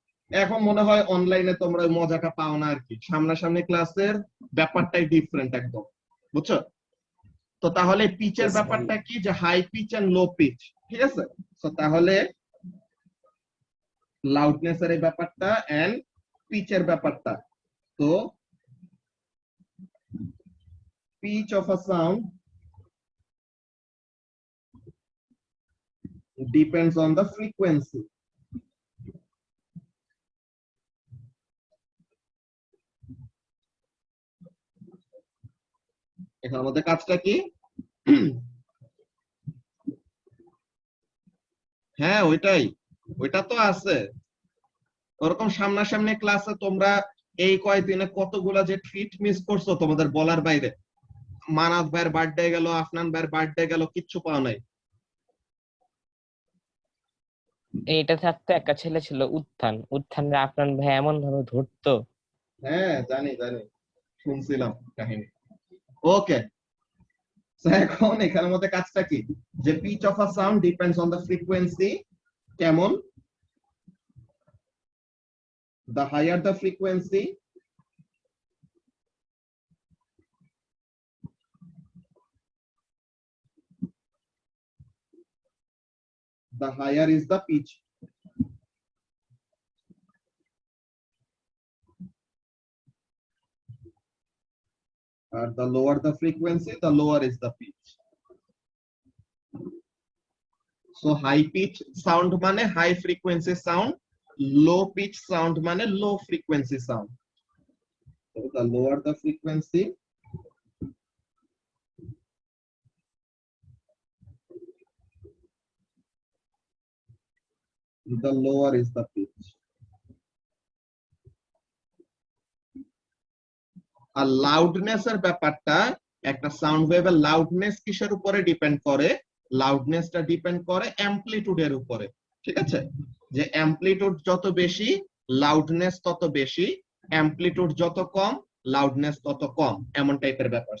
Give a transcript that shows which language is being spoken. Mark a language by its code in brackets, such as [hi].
[bn] এখন মনে হয় অনলাইনে তোমরা ওই মজাটা পাও না আর কি, সামনাসামনি ক্লাসের ব্যাপারটাই ডিফারেন্ট একদম। বুঝছো? তো তাহলে পিচের ব্যাপারটা কি, যে high pitch and low pitch, ঠিক আছে? তো তাহলে লাউডনেস এর এই ব্যাপারটা এন্ড পিচের ব্যাপারটা। তো [en] pitch of a sound depends on the frequency. [bn] এখন আমাদের কাজটা কি? হ্যাঁ ওইটাই, ওইটা তো আছে। ওরকম সামনাসামনি ক্লাসে তোমরা এই কয়দিনে কতগুলা যে ট্রিট মিস করছো তোমাদের বলার বাইরে। মানাত ভাইয়ের বার্থডে গেল, আফনান ভাইয়ের বার্থডে গেল, কিচ্ছু পাওয়া নাই। এইটা থাকতো একটা ছেলে ছিল উত্থান, উত্থানের আপনার ভাই এমন ভাবে ধরতো। হ্যাঁ জানি জানি, শুনছিলাম কাহিনী। ওকে, এখন এখানের মধ্যে কাজটা কি, যে [en] Pitch of a sound depends on the frequency. [bn] কেমন? [en] the higher the frequency, the higher is the pitch. [bn] আর [en] the lower the frequency, the lower is the pitch. So high pitch sound [bn] মানে [en] high frequency sound, low pitch sound মানে low frequency sound. So the lower the frequency, the lower is the pitch. [bn] আর loudness এর ব্যাপারটা, একটা sound ওয়েভের loudness কিসের উপরে depend করে? লাউডনেসটা depend করে অ্যামপ্লিটিউডের উপরে, ঠিক আছে? যে অ্যামপ্লিটিউড যত বেশি লাউডনেস তত বেশি, অ্যামপ্লিটিউড যত কম লাউডনেস তত কম, এমন টাইপের ব্যাপার।